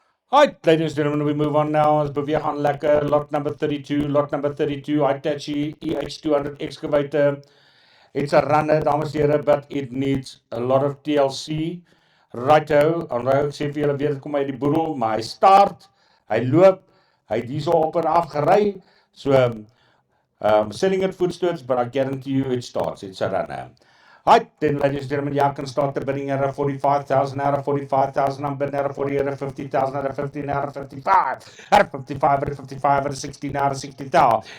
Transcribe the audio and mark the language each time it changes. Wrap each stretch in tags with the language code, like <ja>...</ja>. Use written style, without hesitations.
<en>Right, ladies and gentlemen, we move on now.</en> <af>Ons beweeg aan lekker.</af> <en>Lot number 32. Lot number 32, Hitachi EH200 excavator. It's a runner,</en> <af>dames en here,</af> <en>but it needs a lot of TLC.</en> <af>Righto, onthou ek sê vir julle weer, kom uit die boedel, maar hy start, hy loop, hy het hierso op en af gery.</af> <en>So, selling at footsteps, but I guarantee you it starts. It's a runner. Right, then, ladies and gentlemen, y'all can start the bidding at 45,000, out of 45,000, I'm bidding at 40, out of 50,000, out of 15, out of 55, out of 55, out of 55, out of 16, out of 60,000.</en>